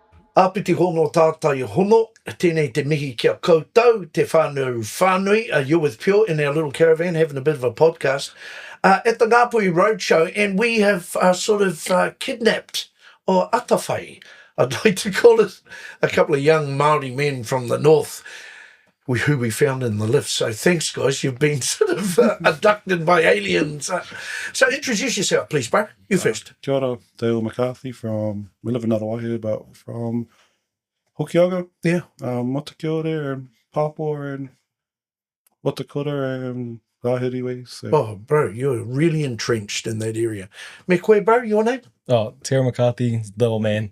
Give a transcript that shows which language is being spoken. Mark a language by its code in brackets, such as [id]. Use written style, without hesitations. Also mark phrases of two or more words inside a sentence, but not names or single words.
[mi] Āpiti hono Tātai Hono, tēnei te mihi kia koutou, te whānui. [en] You're with Pure in our little caravan having a bit of a podcast at the Ngāpui Roadshow, and we have kidnapped, or atawhai, I'd like to call it, a couple of young Māori men from the north who we found in the lift. So thanks, guys. You've been sort of abducted by aliens. So introduce yourself, please, bro. You first. [mi] Kia ora, [en] Dale McCarthy we live in Ngārawaihi, but from Hokianga. Yeah. Motukiore and Papua and Watakura and Rahiriwe. So. Oh, bro, you're really entrenched in that area. [mi] Me koe, [en] bro, your name? Oh, Theo McCarthy, little man.